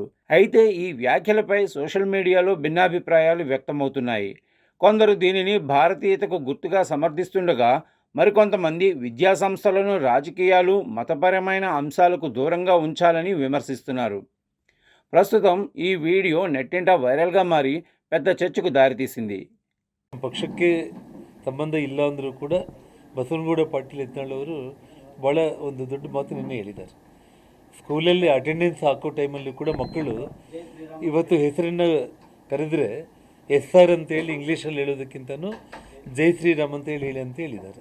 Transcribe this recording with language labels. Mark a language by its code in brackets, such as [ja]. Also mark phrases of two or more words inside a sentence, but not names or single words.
[te] అయితే ఈ వ్యాఖ్యలపై సోషల్ మీడియాలో భిన్నాభిప్రాయాలు వ్యక్తమవుతున్నాయి. కొందరు దీనిని భారతీయతకు గుర్తుగా సమర్థిస్తుండగా, మరికొంతమంది విద్యా సంస్థలను రాజకీయాలు, మతపరమైన అంశాలకు దూరంగా ఉంచాలని విమర్శిస్తున్నారు. ప్రస్తుతం ఈ వీడియో నెట్టింట వైరల్గా మారి పెద్ದ చర్చకు దారితీసింది. [kn] ಪಕ್ಷಕ್ಕೆ ಸಂಬಂಧ ಇಲ್ಲ ಅಂದರೂ ಕೂಡ ಬಸವನಗೌಡ ಪಾಟೀಲ್ ಯತ್ನಾಳ್ ಅವರು ಭಾಳ ಒಂದು ದೊಡ್ಡ ಮಾತು ನಿನ್ನೆ ಹೇಳಿದ್ದಾರೆ. ಸ್ಕೂಲಲ್ಲಿ ಅಟೆಂಡೆನ್ಸ್ ಹಾಕೋ ಟೈಮಲ್ಲಿ ಕೂಡ ಮಕ್ಕಳು ಇವತ್ತು ಹೆಸರನ್ನು ಕರೆದರೆ [en] yes sir [kn] ಅಂತೇಳಿ ಇಂಗ್ಲೀಷಲ್ಲಿ ಹೇಳೋದಕ್ಕಿಂತನೂ ಜೈ ಶ್ರೀರಾಮ್ ಅಂತ ಹೇಳಿ ಅಂತ ಹೇಳಿದ್ದಾರೆ.